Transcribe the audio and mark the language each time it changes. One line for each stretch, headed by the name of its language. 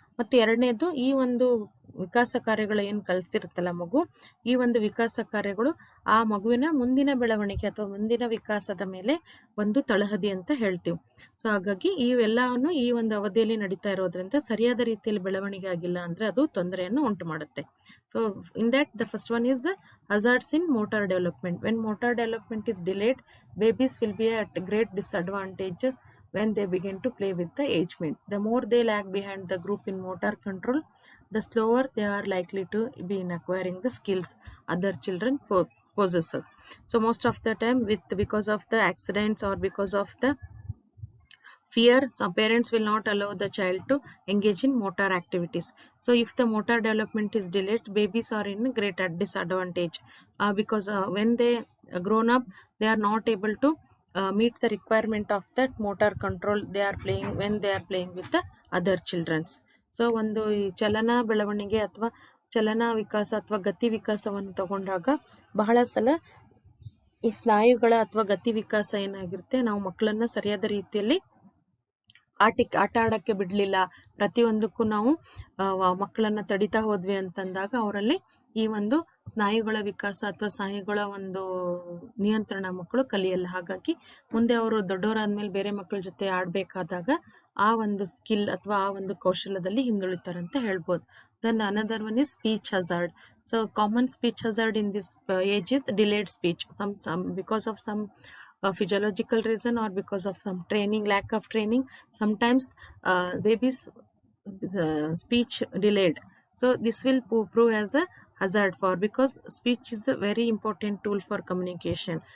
Kannada: ಮತ್ತು ಎರಡನೇದು, ಈ ಒಂದು ವಿಕಾಸ ಕಾರ್ಯಗಳು ಏನು ಕಲಿಸಿರುತ್ತಲ್ಲ ಮಗು, ಈ ಒಂದು ವಿಕಾಸ ಕಾರ್ಯಗಳು ಆ ಮಗುವಿನ ಮುಂದಿನ ಬೆಳವಣಿಗೆ ಅಥವಾ ಮುಂದಿನ ವಿಕಾಸದ ಮೇಲೆ ಒಂದು ತಳಹದಿ ಅಂತ ಹೇಳ್ತೀವಿ. ಸೊ ಹಾಗಾಗಿ ಇವೆಲ್ಲವನ್ನು ಈ ಒಂದು ಅವಧಿಯಲ್ಲಿ ನಡೀತಾ ಇರೋದ್ರಿಂದ ಸರಿಯಾದ ರೀತಿಯಲ್ಲಿ ಬೆಳವಣಿಗೆ ಆಗಿಲ್ಲ ಅಂದ್ರೆ ಅದು ತೊಂದರೆಯನ್ನು ಉಂಟು ಮಾಡುತ್ತೆ.
English: So in that the first one is the hazards in motor development. When motor development is delayed, babies will be at great disadvantage when they begin to play with the age mate. The more they lag behind the group in motor control, the slower they are likely to be in acquiring the skills other children possesses. So most of the time, because of the accidents or because of the fear, some parents will not allow the child to engage in motor activities. So if the motor development is delayed, babies are in great disadvantage, because when they grown up, they are not able to meet the requirement of that motor control they are playing when they are playing with the other childrens.
Kannada: So ಒಂದು ಈ ಚಲನ ಬೆಳವಣಿಗೆ ಅಥವಾ ಚಲನ ವಿಕಾಸ ಅಥವಾ ಗತಿ ವಿಕಾಸವನ್ನು ತಗೊಂಡಾಗ ಬಹಳ ಸಲ ಈ ಸ್ನಾಯುಗಳ ಅಥವಾ ಗತಿ ವಿಕಾಸ ಏನಾಗಿರುತ್ತೆ, ನಾವು ಮಕ್ಕಳನ್ನ ಸರಿಯಾದ ರೀತಿಯಲ್ಲಿ ಆಟ ಆಡಕ್ಕೆ ಬಿಡ್ಲಿಲ್ಲ, ಪ್ರತಿಯೊಂದಕ್ಕೂ ನಾವು ಮಕ್ಕಳನ್ನ ತಡಿತಾ ಹೋದ್ವಿ ಅಂತಂದಾಗ ಅವರಲ್ಲಿ ಈ ಒಂದು ಸ್ನಾಯುಗಳ ವಿಕಾಸ ಅಥವಾ ಸ್ನಾಯುಗಳ ಒಂದು ನಿಯಂತ್ರಣ ಮಕ್ಕಳು ಕಲಿಯಲ್ಲ. ಹಾಗಾಗಿ ಮುಂದೆ ಅವರು ದೊಡ್ಡವರಾದ್ಮೇಲೆ ಬೇರೆ ಮಕ್ಕಳ ಜೊತೆ ಆಡ್ಬೇಕಾದಾಗ ಆ ಒಂದು ಸ್ಕಿಲ್ ಅಥವಾ ಆ ಒಂದು ಕೌಶಲ್ಯದಲ್ಲಿ ಹಿಂದುಳಿತಾರಂತ ಹೇಳ್ಬೋದು.
English: Then another one is speech hazard. So common speech hazard in this age is delayed speech. some because of some physiological reason or because of some lack of training, sometimes babies speech delayed. So this will prove as a hazard because speech is a very important tool for communication.